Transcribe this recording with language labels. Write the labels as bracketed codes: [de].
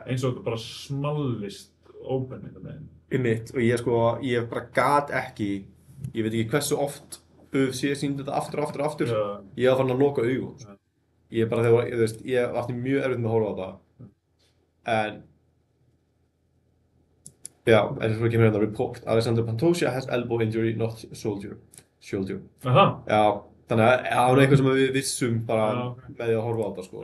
[is] eins og þetta bara smallist open einhvern veginn. í mitt og ég bara gat ekki, ég veit ekki hversu oft UFC sýndi þetta aftur. Já. Ég var farin að loka augum. Já. Ég bara þegar, þú veist, ég átti mjög erfitt með að horfa á þetta. En já, en svo kemur hérna report. [en] Alexander Pantoja has elbow injury, not shoulder. [is] Aha. Já, þannig að það var eitthvað sem við vissum bara Já. með því að horfa á þetta sko.